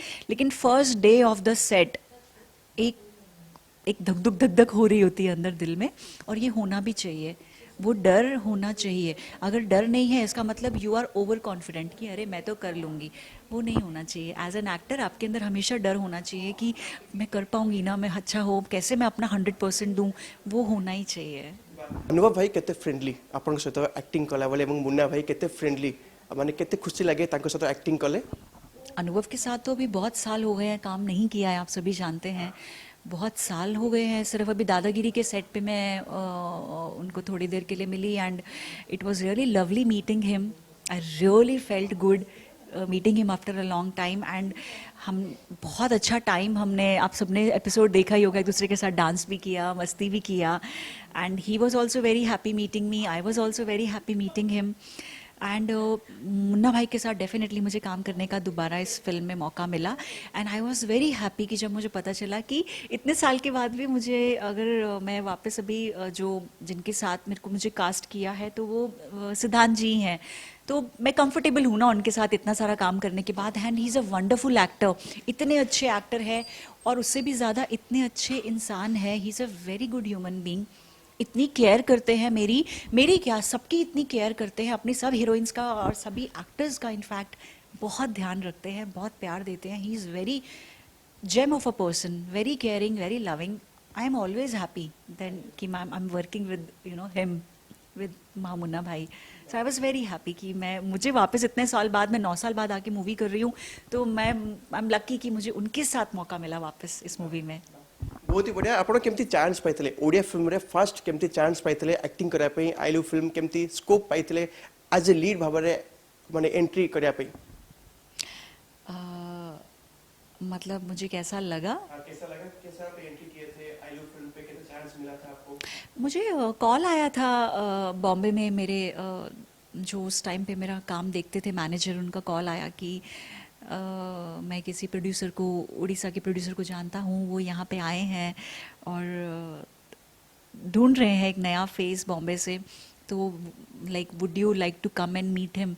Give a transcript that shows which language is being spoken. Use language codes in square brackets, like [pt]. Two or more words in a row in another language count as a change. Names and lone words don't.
[hi] लेकिन [en] first day of the set [hi] एक एक धक धक हो रही होती है अंदर दिल में, और ये होना भी चाहिए। वो डर होना चाहिए। अगर डर नहीं है इसका मतलब [en] you are over confident [hi] कि अरे मैं तो कर लूँगी। वो नहीं होना चाहिए। [en] as an actor [hi] आपके अंदर हमेशा डर होना चाहिए कि मैं कर पाऊँगी ना, मैं अच्छा हो, कैसे मैं अपना 100% दूँ। वो होना ही चाहिए। [or] ଅନୁଭବ ଭାଇ କେତେ ଫ୍ରେଣ୍ଡଲି ଆପଣଙ୍କ ସହିତ ଆକ୍ଟିଂ କଲା ବେଳେ ଏବଂ ମୁନ୍ନା ଭାଇ କେତେ ଫ୍ରେଣ୍ଡଲି ମାନେ କେତେ ଖୁସି ଲାଗେ ତାଙ୍କ ସହିତ ଆକ୍ଟିଂ କଲେ। [hi] अनुभव के साथ तो अभी बहुत साल हो गए हैं काम नहीं किया है, आप सभी जानते हैं। बहुत साल हो गए हैं। सिर्फ अभी दादागिरी के सेट पे मैं उनको थोड़ी देर के लिए मिली, [en] and it was really lovely meeting him. I really felt good meeting him after a long time. [hi] एंड हम बहुत अच्छा टाइम, हमने आप सबने एपिसोड देखा ही होगा, एक दूसरे के साथ डांस भी किया, मस्ती भी किया। [en] and he was also very happy meeting me, I was also very happy meeting him. [hi] एंड मुन्ना भाई के साथ डेफिनेटली मुझे काम करने का दोबारा इस फिल्म में मौका मिला। [en] and I was very happy [hi] कि जब मुझे पता चला कि इतने साल के बाद भी मुझे, अगर मैं वापस अभी जो जिनके साथ मेरे को मुझे कास्ट किया है, तो वो सिद्धांत जी हैं। तो मैं कंफर्टेबल हूँ ना उनके साथ इतना सारा काम करने के बाद। [en] and he is a wonderful actor, [hi] इतने अच्छे एक्टर है, और उससे भी ज़्यादा इतने अच्छे इंसान है। [en] he is a very good human being. [hi] इतनी केयर करते हैं, मेरी मेरी क्या, सबकी इतनी केयर करते हैं, अपनी सब हीरोइंस का और सभी एक्टर्स का इनफैक्ट बहुत ध्यान रखते हैं, बहुत प्यार देते हैं। [en] he is very gem of a person, very caring, very loving. I am always happy then कि ma'am I am working with him, with Munna Bhai। so I was very happy [hi] कि मैं, मुझे वापस इतने साल बाद, मैं 9 साल बाद आके मूवी कर रही हूँ, तो मैं [en] I am lucky [hi] कि मुझे उनके साथ मौका मिला वापस इस मूवी में। बहुत ही बढ़िया। [or] ଆପଣ କେମିତି ଚାନ୍ସ ପାଇଥିଲେ ଓଡ଼ିଆ ଫିଲ୍ମରେ ଫାଷ୍ଟ କେମିତି ଚାନ୍ସ ପାଇଥିଲେ ଆକ୍ଟିଂ କରିବା ପାଇଁ ଆଇ ଲଭ୍ ଫିଲ୍ମ କେମିତି ସ୍କୋପ୍ ପାଇଥିଲେ [en] as a lead [or] ଭାବରେ ମାନେ ଏଣ୍ଟ୍ରି କରିବା ପାଇଁ। [hi] अ, मतलब मुझे कैसा लगा? कैसा लगा, कैसा आप एंट्री किए थे आई लव फिल्म पे, कैसा चांस मिला था आपको। मुझे कॉल आया था बॉम्बे में मेरे जो उस टाइम पे मेरा काम देखते थे मैनेजर, उनका कॉल आया कि मैं किसी प्रोड्यूसर को, उड़ीसा के प्रोड्यूसर को जानता हूँ, वो यहाँ पे आए हैं और ढूंढ रहे हैं एक नया फेस बॉम्बे से, तो [en] like would you like to come and meet him.